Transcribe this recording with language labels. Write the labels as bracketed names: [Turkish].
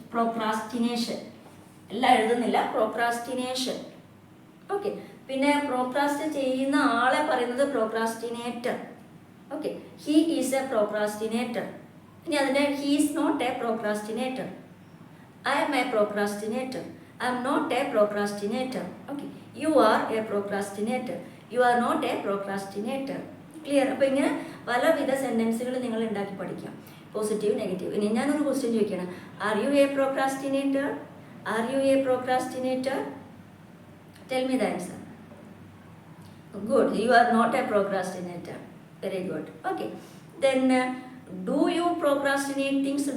[Malayalam] Procrastination എല്ലാം എഴുതുന്നില്ല, procrastination. Okay, പിന്നെ പ്രോക്രാസ്റ്റ് ചെയ്യുന്ന ആളെ പറയുന്നത് procrastinator. [English] Okay, he is a procrastinator. [Malayalam] ഇനി അതിൻ്റെ [English] He is not a procrastinator. I am a procrastinator. I am not a procrastinator. Okay, you are a procrastinator. You are not a procrastinator. Clear? [Malayalam] അപ്പോൾ ഇങ്ങനെ പലവിധ സെൻറ്റൻസുകൾ നിങ്ങൾ ഉണ്ടാക്കി പഠിക്കാം, positive, negative. ഇനി ഞാനൊരു ക്വസ്റ്റ്യൻ ചോദിക്കണം. [English] Are you a procrastinator? Are you a procrastinator? Tell me the answer. Good, you are not a procrastinator. Very good. Okay, then do you procrastinate things.